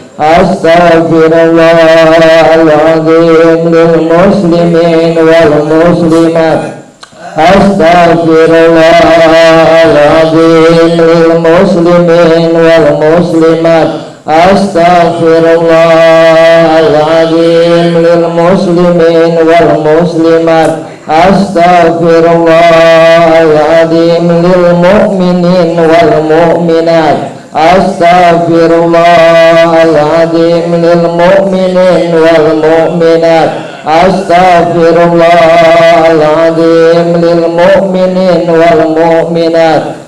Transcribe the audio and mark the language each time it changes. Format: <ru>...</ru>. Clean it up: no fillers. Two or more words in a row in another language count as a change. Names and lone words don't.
<ar>أستغفر الله العظيم للمسلمين والمسلمات، أستغفر الله العظيم للمسلمين والمسلمات, أستغفر الله العظيم للمسلمين والمسلمات، أستغفر الله العظيم للمؤمنين والمؤمنات، أستغفر الله العظيم للمؤمنين والمؤمنات، أستغفر الله العظيم للمؤمنين والمؤمنات,</ar>